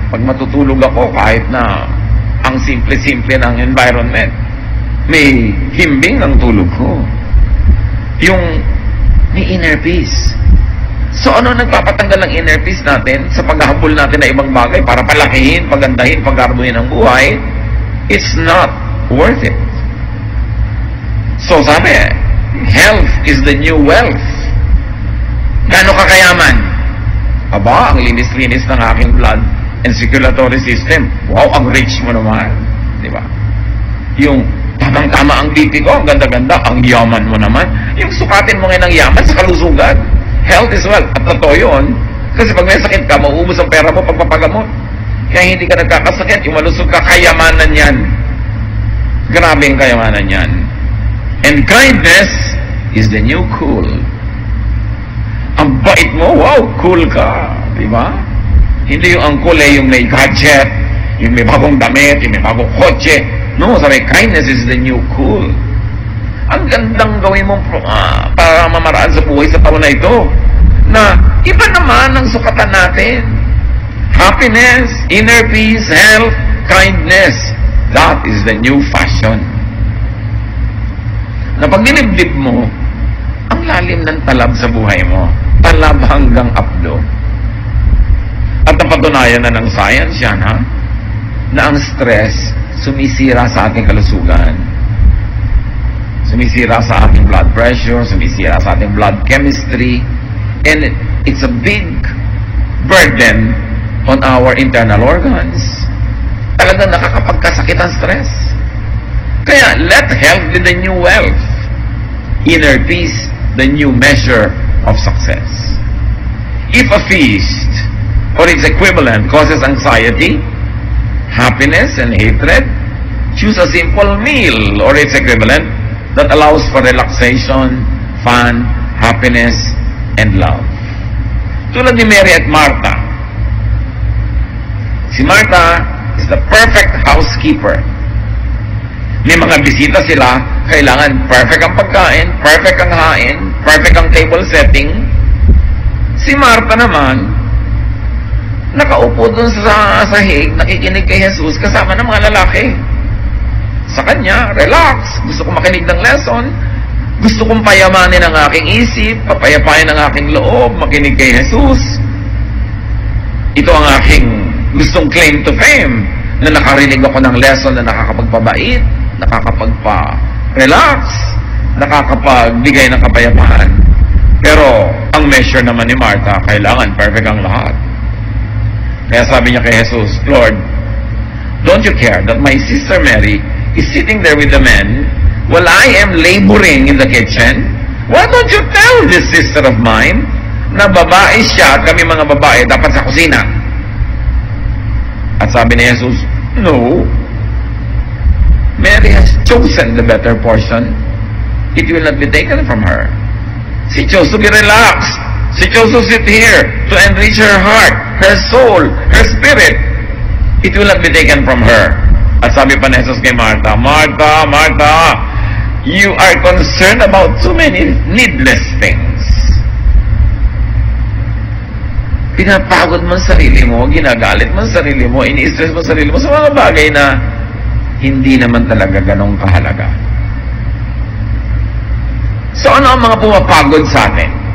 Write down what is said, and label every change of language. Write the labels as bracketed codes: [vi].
[tl] Pag matutulog ako, kahit na ang simple-simple ng environment, may himbing ang tulog ko. Yung may inner peace. So ano nagpapatanggal ng inner peace natin sa paghahabol natin na ibang bagay para palakihin, pagandahin, paggarduhin ang buhay? [en] It's not worth it. So [tl] sabi, [en] health is the new wealth. [tl] Gaano kakayaman? Aba, ang linis-linis ng aking [en] blood and circulatory system. [tl] Wow, ang rich mo naman. Di ba? Yung tamang-tama ang BP ko, ang ganda-ganda, ang yaman mo naman. Yung sukatin mo ngayon ng yaman sa kalusugan. [en] Health is wealth. [tl] At totoo yun. Kasi pag may sakit ka, mauubos ang pera mo pagpapagamot. Kaya hindi ka nagkakasakit. Yung malusog ka, kayamanan yan. Grabe ang kayamanan yan. [en] And kindness is the new cool. [tl] Ang bait mo, [en] wow, cool [tl] ka. Diba? Hindi yung ang cool yung may gadget, yung may bagong damit, yung may bagong kotse. [en] No, [tl] sabi, [en] kindness is the new cool. [tl] Ang gandang gawin mo para mamaraan sa buhay sa taon na ito. Na iba naman ang sukatan natin. [en] Happiness, inner peace, health, kindness. That is the new fashion. [tl] Na pag nilibdib mo, ang lalim ng talab sa buhay mo. Talab hanggang apdo. At napatunayan na ng science yan, na ang stress sumisira sa ating kalusugan. Sumisira sa ating [en] blood pressure, [tl] sumisira sa ating [en] blood chemistry, and it's a big burden on our internal organs. [tl] Talagang nakakapagkasakit ang stress. Kaya, [en] let health be the new wealth. Inner peace, the new measure of success. If a feast or its equivalent causes anxiety, happiness, and hatred, choose a simple meal or its equivalent that allows for relaxation, fun, happiness, and love. [tl] Tulad ni Mary at Martha. [en] Si Martha is the perfect housekeeper. [tl] May mga bisita sila, kailangan perfect ang pagkain, perfect ang hain, perfect ang table setting. Si Marta naman, nakaupo dun sa sahig, nakikinig kay Jesus kasama ng mga lalaki. Sa kanya, relax. Gusto kong makinig ng lesson. Gusto kong payamanin ang aking isip, papayapain ang aking loob, makinig kay Jesus. Ito ang aking gustong [en] claim to fame, [tl] na nakarinig ako ng lesson na nakakapagpabait, nakakapagpa-relax, nakakapagbigay ng kapayapaan. Pero, ang measure naman ni Martha, kailangan perfect ang lahat. Kaya sabi niya kay Jesus, [en] Lord, don't you care that my sister Mary is sitting there with the men while I am laboring in the kitchen? Why don't you tell this sister of mine [tl] na babae siya at kami mga babae dapat sa kusina? At sabi ni Jesus, no. [en] Mary has chosen the better portion. It will not be taken from her. She chose to be relaxed. She chose to sit here to enrich her heart, her soul, her spirit. It will not be taken from her. [tl] At sabi pa ni Jesus kay Martha, [en] Martha, Martha, you are concerned about too many needless things. [tl] Pinapagod mo ang sarili mo, ginagalit mo ang sarili mo, ini-stress mo ang sarili mo sa mga bagay na hindi naman talaga ganong kahalaga. So ano ang mga pumapagod sa atin?